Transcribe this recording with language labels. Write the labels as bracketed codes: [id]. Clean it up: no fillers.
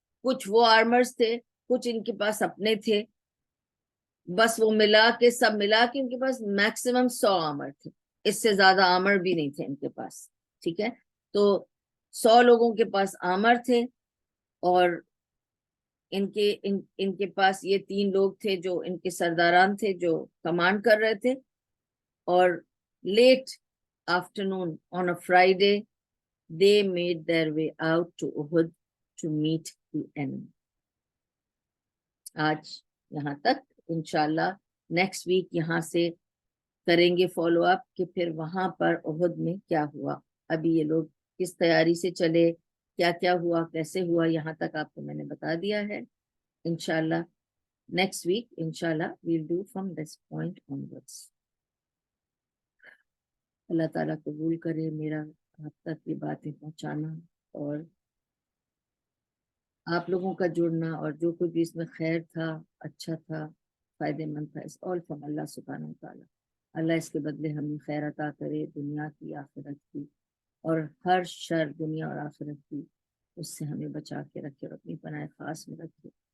[ur] کچھ وہ آرمرز تھے, کچھ ان کے پاس اپنے تھے, بس وہ ملا کے سب ملا کے ان کے پاس میکسیمم 100 آمر تھے, اس سے زیادہ آمر بھی نہیں تھے ان کے پاس. ٹھیک ہے, تو 100 لوگوں کے پاس آمر تھے, اور ان کے پاس یہ 3 لوگ تھے جو ان کے سرداران تھے جو کمانڈ کر رہے تھے. [en] اور late afternoon on a Friday they made their way out to Uhud to meet the enemy. [ur] آج یہاں تک. انشاءاللہ نیکسٹ ویک یہاں سے کریں گے فالو اپ کہ پھر وہاں پر احد میں کیا ہوا. ابھی یہ لوگ کس تیاری سے چلے, کیا کیا ہوا, کیسے ہوا, یہاں تک آپ کو میں نے بتا دیا ہے. [en] انشاءاللہ next week انشاءاللہ we'll do from this point onwards. [ur] اللہ تعالیٰ قبول کرے میرا آپ تک یہ باتیں پہنچانا, اور آپ لوگوں کا جڑنا, اور جو کچھ بھی اس میں خیر تھا, اچھا تھا, فائدے مند تھا, اس all from اللہ سبحانہ و تعالیٰ. اللہ اس کے بدلے ہمیں خیر عطا کرے, دنیا کی آخرت کی, اور ہر شر دنیا اور آخرت کی اس سے ہمیں بچا کے رکھے اور اپنی پناہ خاص میں رکھے.